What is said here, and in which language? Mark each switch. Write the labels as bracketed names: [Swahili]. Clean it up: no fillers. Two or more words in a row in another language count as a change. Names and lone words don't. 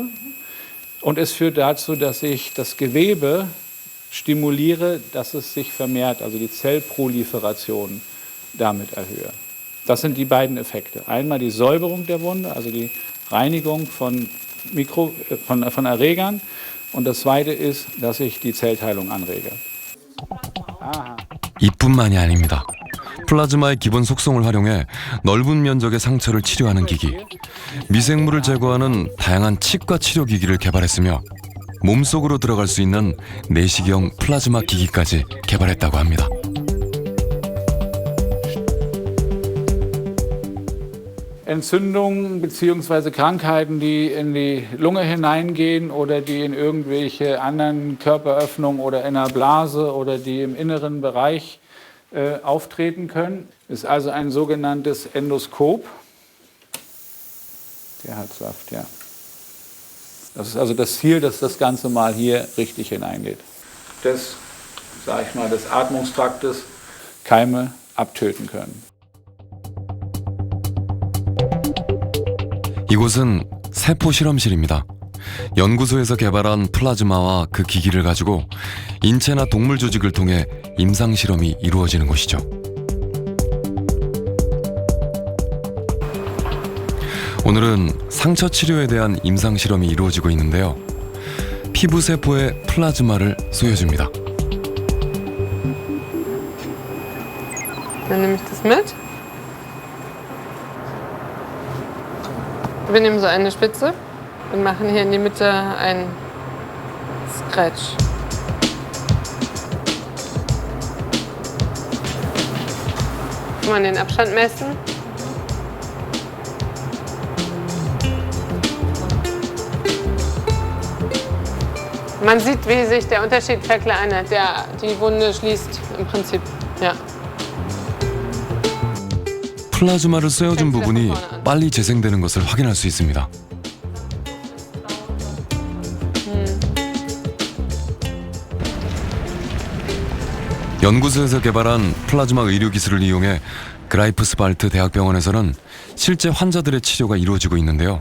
[German] Und es führt dazu, dass ich das Gewebe stimuliere, dass es sich vermehrt, also die Zellproliferation damit erhöhe. Das sind die beiden Effekte. Einmal die Säuberung der Wunde, also die Reinigung von Erregern. Und das zweite ist, dass ich die Zellteilung anrege. [Korean] 이뿐만이 아닙니다. 플라즈마의 기본 속성을 활용해 넓은 면적의 상처를 치료하는 기기, 미생물을 제거하는 다양한 치과 치료 기기를 개발했으며 몸속으로 들어갈 수 있는 내시경 플라즈마 기기까지 개발했다고 합니다. [German] Entzündungen bzw. Krankheiten, die in die Lunge hineingehen oder die in irgendwelche anderen Körperöffnungen oder in der Blase oder die im inneren Bereich auftreten können, ist also ein sogenanntes Endoskop. Der hat Saft, ja. Das ist also das Ziel, dass das Ganze mal hier richtig hineingeht. Des, sag ich mal, des Atmungstraktes Keime abtöten können. [Korean] 이곳은 세포 실험실입니다. 연구소에서 개발한 플라즈마와 그 기기를 가지고 인체나 동물 조직을 통해 임상 실험이 이루어지는 곳이죠. 오늘은 상처 치료에 대한 임상 실험이 이루어지고 있는데요. 피부 세포에 플라즈마를 쏘여줍니다. [German] Dann nehme ich das mit. Wir nehmen so eine Spitze und machen hier in die Mitte einen Scratch. Kann man den Abstand messen? Man sieht, wie sich der Unterschied verkleinert. Die Wunde schließt im Prinzip. Ja. [Korean] 플라즈마를 쏘여준 부분이 빨리 재생되는 것을 확인할 수 있습니다. 연구소에서 개발한 플라즈마 의료 기술을 이용해 그라이프스발트 대학병원에서는 실제 환자들의 치료가 이루어지고 있는데요.